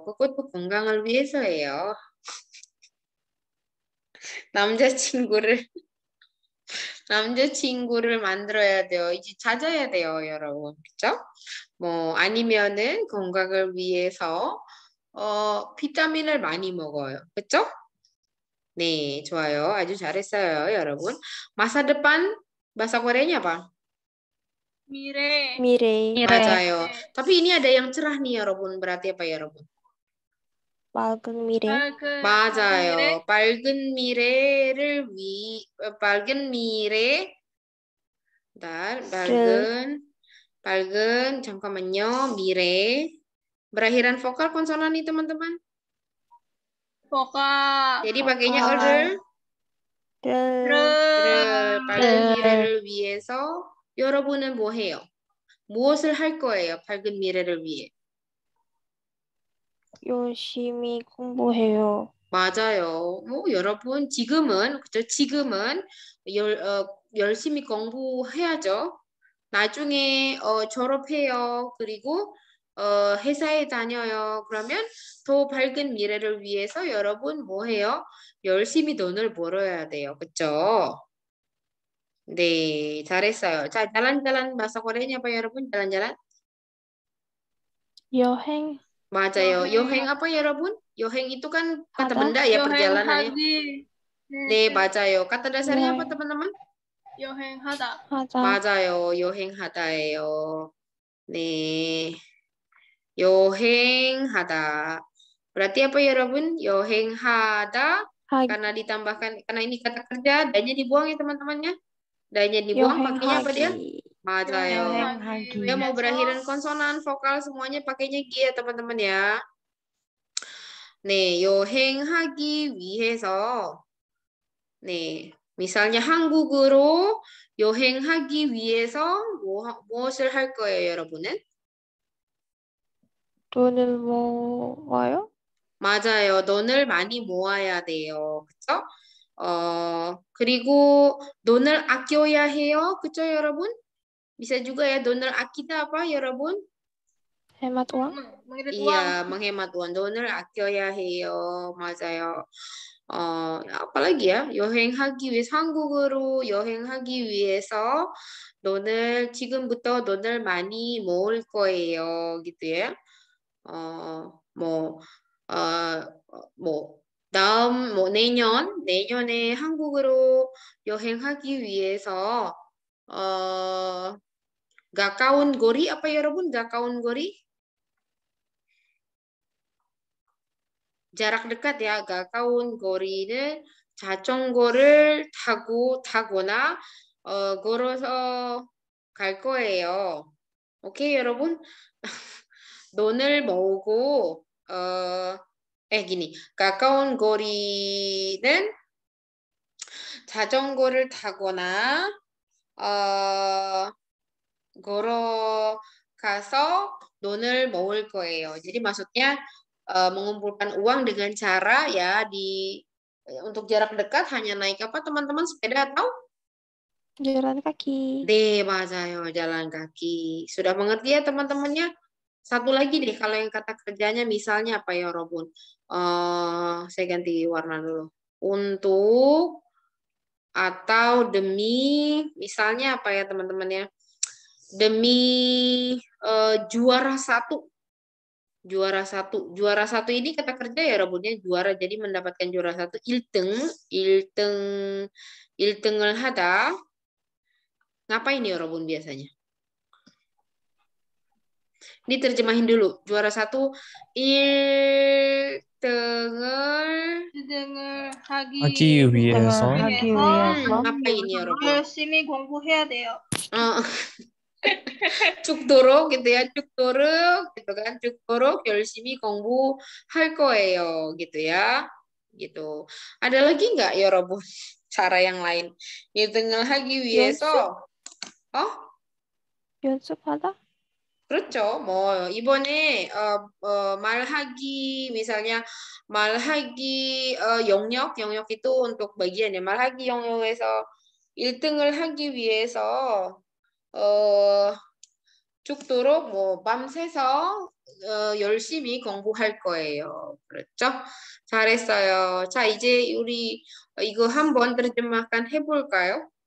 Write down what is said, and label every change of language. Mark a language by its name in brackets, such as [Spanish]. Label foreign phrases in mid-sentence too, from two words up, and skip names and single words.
[Korean] 그것도 건강을 위해서예요. 남자친구를 만들어야 돼요. 이제 찾아야 돼요, 여러분. 그죠? 뭐, 아니면은 건강을 위해서, 비타민을 많이 먹어요. 그죠? 네, 좋아요. 아주 잘했어요, 여러분. [Indonesian] masa depan, bahasa Koreanya apa? [Korean] 미래. 맞아요. [Indonesian] tapi ini ada yang cerah nih, 여러분. berarti apa, [Korean] 여러분? 맑은 미래. 맞아요. 밝은 미래. bentar, 밝은, 잠깐만요. 미래. [Indonesian] berakhiran vokal konsonan nih, teman-teman. vokal. jadi pakainya [Korean] 밝은 미래를 위해서 여러분은 뭐 해요? 무엇을 할 거예요? 밝은 미래를 위해. 열심히 공부해요. 맞아요. 뭐 여러분 지금은 그죠? 지금은 열심히 공부해야죠. 나중에 졸업해요. 그리고 회사에 다녀요. 그러면 더 밝은 미래를 위해서 여러분 뭐 해요? 열심히 돈을 벌어야 돼요. 그렇죠? 네, 잘했어요. 자, [Indonesian] jalan-jalan bahasa Koreanya apa ya, 여러분? jalan-jalan? [Korean] 여행. 맞아요. 여행 [Indonesian] apa ya, [Korean] 여러분? 여행 [Indonesian] itu kan kata [Korean] 하다. [Indonesian] benda ya, perjalanan ya. [Korean] 여행하기. 네, 맞아요. [Indonesian] kata dasarnya apa, [Korean] 여행. [Indonesian] teman-teman? [Korean] 여행하다. 하다. 맞아요. 여행하다예요. 네. 여행하다. [Indonesian] berarti apa ya, [Korean] 여러분? 여행하다 하기. [Indonesian] karena ditambahkan, karena ini kata kerja, dannya dibuang ya teman-temannya. dannya dibuang, pakainya apa dia? [Korean] 맞아요. 여행하기. [Indonesian] Ya mau berakhiran konsonan, vokal semuanya pakainya gi ya teman-teman ya. [Korean] 네, 여행하기 위해서. 네, 미salnya 한국으로 여행하기 위해서 무엇을 할 거예요, 여러분은? 돈을 모아요? 맞아요. 돈을 많이 모아야 돼요. 그쵸? 그리고 돈을 아껴야 해요. 그쵸, 여러분? [Indonesian] Bisa juga ya, [Korean] 돈을 아끼다 apa, 여러분? [Indonesian] hemat uang? Mengirit uang. Iya, menghemat uang. [Korean] 돈을 아껴야 해요. 맞아요. [Indonesian] apalagi ya? [Korean] 여행하기 위해서, 한국으로 여행하기 위해서 지금부터 돈을 많이 모을 거예요. [Indonesian] gitu ya. [Korean] 뭐, 내년에 한국으로 여행하기 위해서, 가까운 거리, [Indonesian] apa ya, [Korean] 여러분? 가까운 거리? [Indonesian] jarak dekat ya, [Korean] 가까운 거리는 자전거를 타거나 걸어서 갈 거예요. 오케이, 여러분? 돈을 모으고 gini, 가까운 거리는 자전거를 타거나 걸어가서 돈을 모을 거예요. [Indonesian] Jadi maksudnya mengumpulkan uang dengan cara ya untuk jarak dekat hanya naik apa teman-teman, sepeda atau Jalan kaki. deh, 맞아요, jalan kaki. Sudah mengerti ya teman-temannya? Satu lagi deh, kalau yang kata kerjanya misalnya apa ya, Robun? Saya ganti warna dulu. Untuk atau demi, misalnya apa ya teman-teman ya? Demi juara satu. Juara satu ini kata kerja ya, Robunnya juara, jadi mendapatkan juara satu. [Korean] 1등을 하다. [Indonesian] Ngapain ya, Robun biasanya? Ini terjemahin dulu. Juara satu, [Korean] 1등을 하기 위해서 [Indonesian] ngapain ya, Robun? [Korean] 열심히 공부해야 돼요. [Indonesian] 죽도록 gitu ya, 죽도록 gitu kan, [Korean] 죽도록 열심히 공부할 거예요 [Indonesian] gitu ya, gitu. Ada lagi nggak ya, Robun, cara yang lain? [Korean] 1등을 하기 위해서 연습하다? 그렇죠. 뭐 이번에 말하기, misalnya 말하기 영역 [Indonesian] itu untuk bagian ya. [Korean] 말하기 영역에서 1등을 하기 위해서 죽도록 뭐 밤새서 열심히 공부할 거예요. 그렇죠? 잘했어요. 자, 이제 우리 이거 한번 terjemahkan 해볼까요?